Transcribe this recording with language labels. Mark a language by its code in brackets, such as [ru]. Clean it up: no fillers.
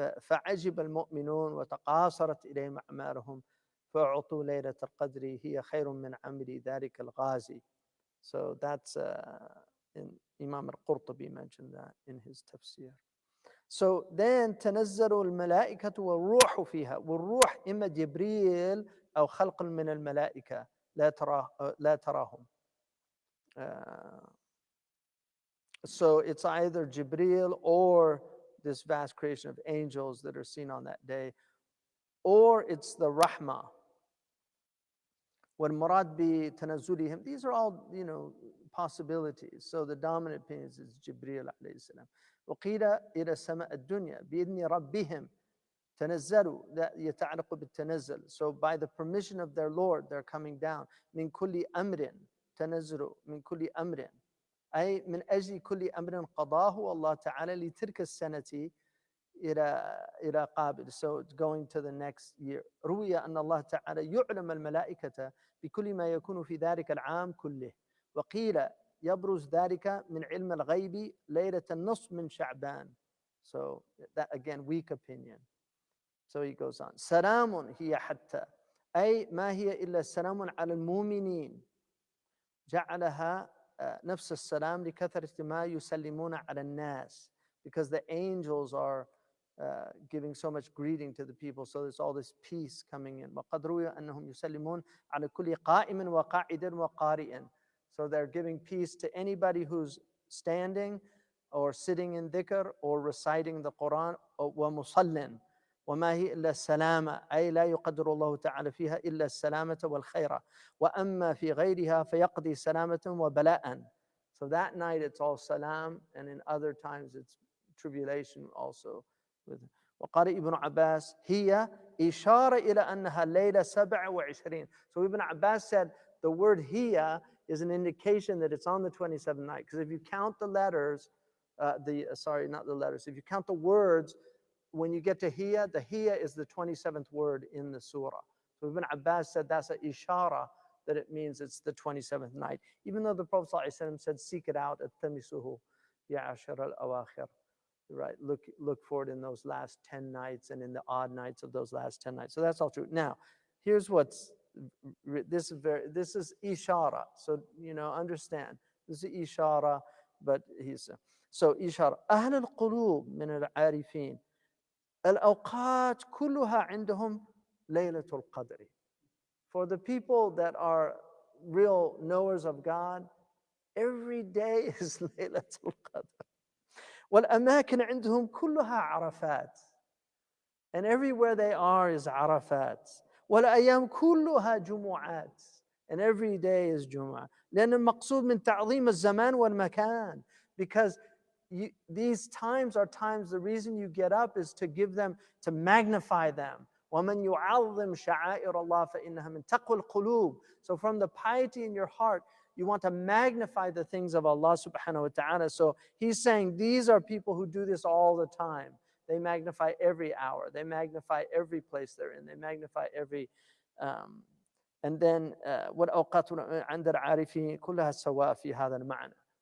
[ar] فعجب المؤمنون وتقاصرت إليهم أعمالهم فأعطوا ليلة القدر هي خير من عمل ذلك الغازي. [en] So that's in Imam al-Qurtubi mentioned that in his tafsir. So then [ar] تنزل الملائكة والروح فيها, والروح إما جبريل أو خلق من الملائكة لا تراهم. [en] So it's either Jibril or this vast creation of angels that are seen on that day, or it's the Rahmah. [ar] والمراد بتنزلهم, [en] these are all possibilities. So the dominant opinion is Jibril عليه السلام. [ar] وقيل إلى السماء الدنيا بإذن ربهم تنزلوا, [en] that [ar] يتعلق بالتنزل. [en] So by the permission of their Lord, they're coming down. [ar] من كل أمر تنزلوا من كل أمر, أي من أجل كل أمر قضاه الله تعالى لتلك السنة إلى قابل. [en] So it's going to the next year. [ar] روي أن الله تعالى يعلم الملائكة بكل ما يكون في ذلك العام كله. وقيل يبرز ذلك من علم الغيب ليلة النصف من شعبان. [en] So that again, weak opinion. So he goes on. [ar] سلام هي حتى, أي ما هي إلا سلام على المؤمنين جعلها نفس السلام لكثرة ما يسلمون على الناس, [en] because the angels are giving so much greeting to the people, so there's all this peace coming in. [ar] وقد روي أنهم يسلمون على كل قائم وقاعد وقارئ. [en] So they're giving peace to anybody who's standing or sitting in dhikr or reciting the Quran. [ar] ومصلٍ وما هي إلا السلامة, أي لا يقدر الله تعالى فيها إلا السلامة والخير. وأما في غيرها فيقضي سلامة وبلاء. [en] So that night it's all salam, and in other times it's tribulation also. [ar] وقال ابن عباس هي إشارة إلى أنها ليلة 27. [en] So Ibn Abbas said the word hiya is an indication that it's on the 27th night, because if you count the letters, not the letters, if you count the words, when you get to hiya, the hiya is the 27th word in the surah. So Ibn Abbas said that's an ishara, that it means it's the 27th night, even though the Prophet ﷺ said, seek it out at tamisuhu ya ashar al-awakhir. Right, look for it in those last 10 nights and in the odd nights of those last 10 nights. So that's all true. Now, here's what's this is ishara. So understand this is ishara, but he's so ishara. [ar] أهل القلوب من العارفين الأوقات كلها عندهم ليلة القدر. [en] For the people that are real knowers of God, every day is ليلة القدر. [ar] والأماكن عندهم كلها عرفات, [en] and everywhere they are is عرفات. [ar] والأيام كلها جمعات, [en] and every day is جمعة. [ar] لأن المقصود من تعظيم الزمان والمكان, [en] because these times are times, the reason you get up is to give them, to magnify them. [ar] وَمَنْ يُعَظِّمْ شَعَائِرَ اللَّهِ فَإِنَّهَا مِنْ تَقْوَى الْقُلُوبِ. [en] So from the piety in your heart, You want to magnify the things of Allah subhanahu wa ta'ala. So he's saying these are people who do this all the time. They magnify every hour. They magnify every place they're in. They magnify every... and then [ar] والأوقات عند العارفين كلها سواء في هذا المعنى.